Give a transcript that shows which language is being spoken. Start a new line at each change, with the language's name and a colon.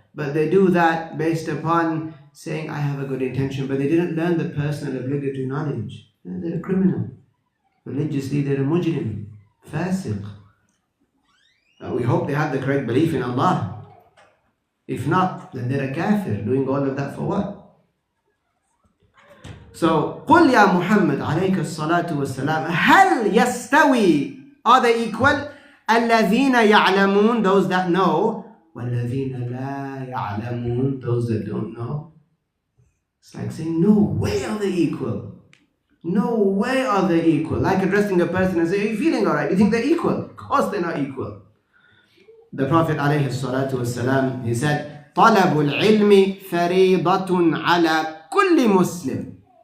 English: But they do that based upon saying, I have a good intention, but they didn't learn the personal obligatory knowledge. They're a criminal. Religiously, they're a mujrim, fasiq. We hope they have the correct belief in Allah. If not, then they're a kafir, doing all of that for what?
Arabic: So, قُلْ يَا مُحَمَّدْ عَلَيْكَ الصَّلَاةُ وَالسَّلَامُ هَلْ يَسْتَوِي,
English: are they equal?
Arabic: الَّذِينَ يَعْلَمُونَ,
English: those that know,
Arabic: وَالَّذِينَ لَا يَعْلَمُونَ,
English: those that don't know. It's like saying, no way are they equal. No way are they equal. Like addressing a person and saying, are you feeling alright? You think they're equal? Of course they're not equal.
Arabic: The Prophet ﷺ, he said, طَلَبُ الْعِلْمِ فَرِيضَةٌ عَلَى كُلِّ مُسْلِمٍ.